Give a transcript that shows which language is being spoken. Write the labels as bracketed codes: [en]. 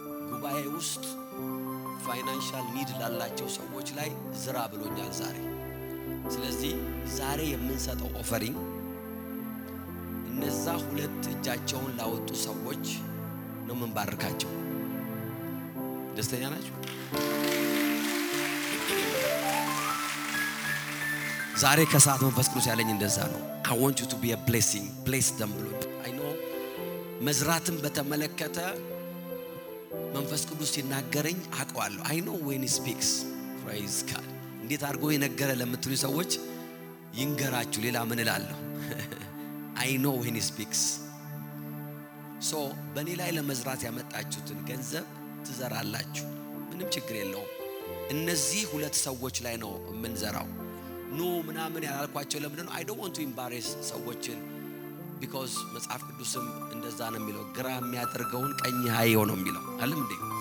[am] ጉባኤ ውስጥ ፋይናንሻል ኒድ ላላቸው ሰዎች ላይ ዝራ ብሎኛል ዛሬ። ስለዚህ ዛሬ የምንሰጠው ኦፈሪንግ እነዛ ሁለት እጃቸውን ላወጡ ሰዎች ነው የምንባርካቸው። ደስተኛ ናችሁ? ዛሬ ከሰዓት መንፈስ ቅዱስ ያለኝ እንደዛ ነው። [en] I want you to be a blessing. Bless them [am] ብሎ [en] I know [am] መዝራትን በተመለከተ መንፈስ ቅዱስ ሲናገረኝ አውቀዋለሁ። [en] I know when he speaks. Praise God. [am] እንዴት አድርጎ የነገረ ለምትሉ ሰዎች ይንገራችሁ። ሌላ ምን እላለሁ? [en] I know when he speaks. [am] So በእኔ ላይ ለመዝራት ያመጣችሁትን ገንዘብ ትዘራላችሁ። ምንም ችግር የለውም። እነዚህ ሁለት ሰዎች ላይ ነው የምንዘራው። ኖ ምናምን ያላልኳቸው ለምን ነው? [en] I don't want to embarrass [am] ሰዎችን because መጽሐፍ ቅዱስም እንደዛ ነው የሚለው፣ ግራ የሚያደርገውን ቀኝ ያየው ነው የሚለው አይደል እንዴ?